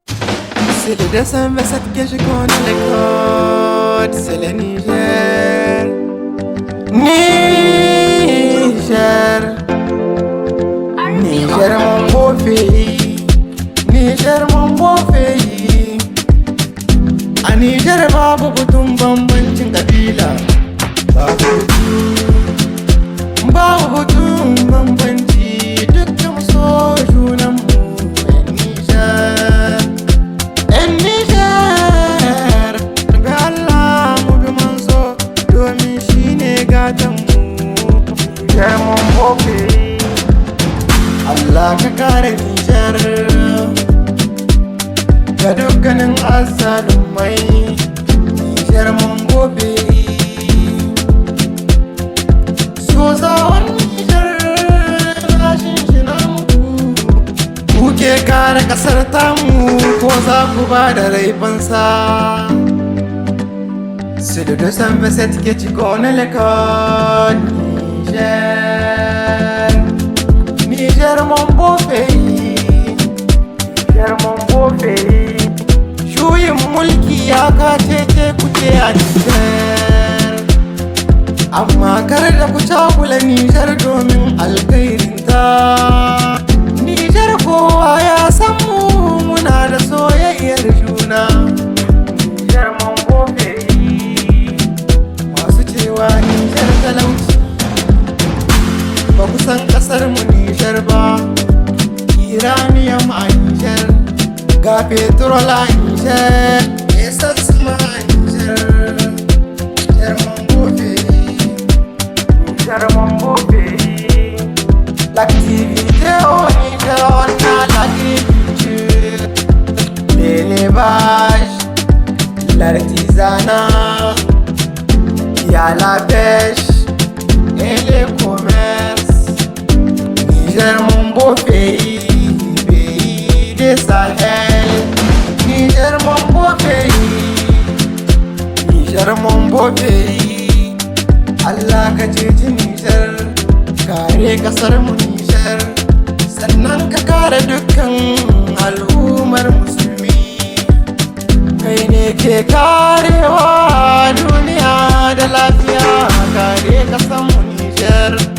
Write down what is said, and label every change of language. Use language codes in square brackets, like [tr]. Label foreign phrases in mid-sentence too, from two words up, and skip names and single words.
[fr] C'est le deux cent vingt-sept que je connais les codes, c'est le Niger. Niger. Niger, mon beau pays. Niger, mon beau pays. [ha] A Niger, babu batun bambancin kabila. Babu, babu batun bambanci. Duk da mu so junanmu, 'yan Niger. 'Yan Niger, mu bi Allah, mu bi manzo, domin shi ne gatanmu. [fr] Niger, mon beau pays. [ha] Allah ka kare Niger ga dukkanin azzalumai. [fr] Niger, mon beau pays. [ha] Sozawan Niger, na shinshina muku. Kuke kare kasar tamu, ko za ku ba da rai fansa. [fr] C'est le deux cent vingt-sept que tu connais l'école Niger. Niger, mon beau pays. Niger, mon beau pays. [ha] Juyin mulki ya kace ce kuce a Niger. Amma kar da ku cakula Niger domin alkhairinta. Niger kowa ya san mu, muna da soyayyar juna. [fr] Niger, mon beau pays. [ha] Masu cewa Niger talauci, ba ku san kasar mu Niger ba. Iranium a Niger, ga petrol a Niger, essence ma a Niger. [fr] Niger, mon beau pays. Niger, mon beau pays. L'activité au Niger, on a l'agriculture, l'élevage, l'artisanat, il y a la pêche et le commerce. Niger, mon beau pays, pays du Sahel. Niger, mon beau pays. Niger, mon beau pays. [ha] Allah ka ceci Niger, kare kasar mu Niger, sannan ka kare dukkan al'ummar musulmi. Kai ne ke karewa duniya da lafiya, kare kasar mu Niger.